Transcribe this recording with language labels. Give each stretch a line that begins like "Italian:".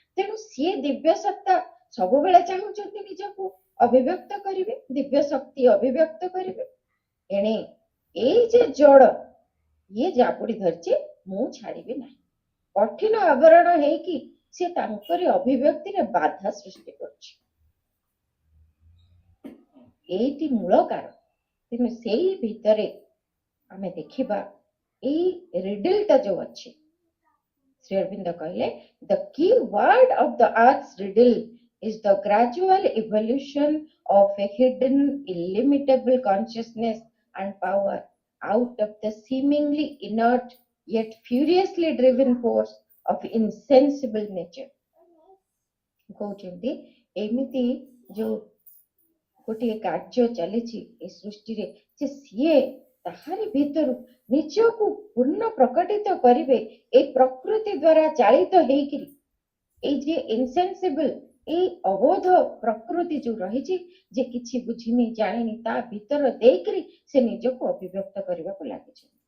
Odia: ତେଣୁ ସିଏ ଦିବ୍ୟ ସତ୍ତା ସବୁବେଳେ ଚାହୁଁଛନ୍ତି ନିଜକୁ ଅଭିବ୍ୟକ୍ତ କରିବେ, ଦିବ୍ୟ ଶକ୍ତି ଅଭିବ୍ୟକ୍ତ କରିବେ। ଏଣେ ଏଇ ଯେ ଜଡ଼ ଇଏ ଜାବୁଡ଼ି ଧରିଛି, ମୁଁ ଛାଡ଼ିବି ନାହିଁ। କଠିନ ଆବରଣ ହେଇକି ସେ ତାଙ୍କରି ଅଭିବ୍ୟକ୍ତିରେ ବାଧା ସୃଷ୍ଟି କରୁଛି। ଏଇଟି ମୂଳ କାରଣ। ତେଣୁ ସେଇ ଭିତରେ ଆମେ ଦେଖିବା ଏଇ ରିଡଲଟା ଯୋଉ ଅଛି, ଶ୍ରୀ ଅରବିନ୍ଦ କହିଲେ
English: the key word of the earth's riddle is the gradual evolution of a hidden illimitable consciousness and power out of the seemingly inert yet furiously driven force of insensible nature.
Odia: କହୁଛନ୍ତି ଏମିତି ଯୋଉ ଗୋଟିଏ କାର୍ଯ୍ୟ ଚାଲିଛି ଏ ସୃଷ୍ଟିରେ ଯେ ସିଏ ତାହାରି ଭିତରୁ ନିଜକୁ ପୂର୍ଣ୍ଣ ପ୍ରକଟିତ କରିବେ ଏଇ ପ୍ରକୃତି ଦ୍ୱାରା ଚାଳିତ ହେଇକିରି। ଏଇ ଯେ ଇନସେନ୍ସିବଲ ଏଇ ଅବୋଧ ପ୍ରକୃତି ଯୋଉ ରହିଛି, ଯେ କିଛି ବୁଝିନି ଜାଣିନି, ତା ଭିତର ଦେଇକିରି ସେ ନିଜକୁ ଅଭିବ୍ୟକ୍ତ କରିବାକୁ ଲାଗିଛନ୍ତି।